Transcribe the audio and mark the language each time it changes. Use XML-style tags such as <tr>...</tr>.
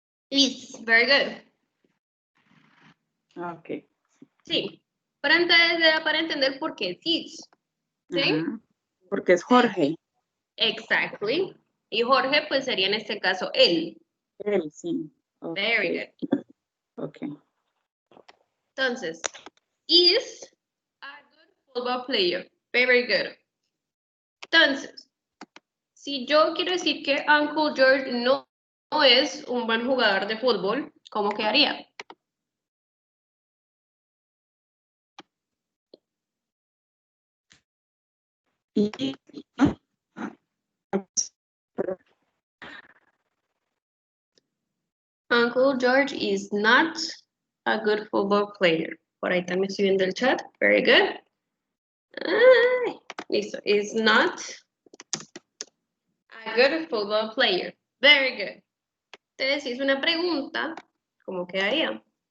<en>Is, very good. Ok.</en> <es>Sí. Pero entonces era para entender por qué this. ¿Sí? Ajá. Porque es Jorge.</es> <en>Exactly.</en> <es>Y Jorge, pues sería en este caso él. Él, sí.</es> <en>Very Ok. good. Ok. Entonces, is a good football player. Very good.</en> <es>Entonces, si yo quiero decir que Uncle George no es un buen jugador de fútbol, ¿cómo quedaría? Y</es> <en>Uncle George is not a good football player.</en> <es>Por ahí también estoy viendo el chat.</es> <en>Very good.</en> <es>Ay, listo.</es> <en>Is not a good football player. Very good.</en> <es>Entonces, si es una pregunta, ¿cómo quedaría?</es>